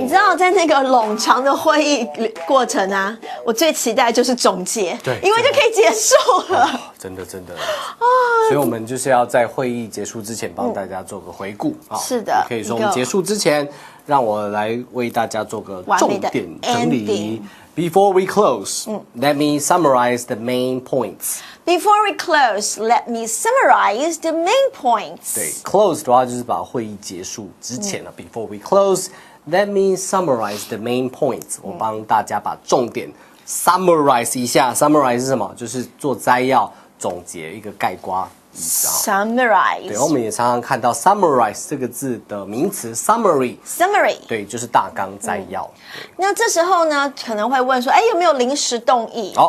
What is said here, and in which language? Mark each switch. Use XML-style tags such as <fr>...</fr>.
<zh>你知道在那个冗长的会议过程啊，我最期待就是总结，对，因为就可以结束了。真的所以我们就是要在会议结束之前帮大家做个回顾啊。是的，可以说我们结束之前，让我来为大家做个重点整理。</zh> <en>Before we close, let me summarize the main points. Before we close, let me summarize the main points.</en> <zh>对 ，close 的话就是把会议结束之前了。</zh> <en>Before we close, let me summarize the main points.</en> <zh>我帮大家把重点 summarize 一下。Summarize 是什么？就是做摘要、总结一个概括。</zh> <en>Summarize。</en> <zh>对，我们也常常看到 summarize 这个字的名词 summary。对，就是大纲摘要。那这时候呢，可能会问说，有没有临时动议？</zh>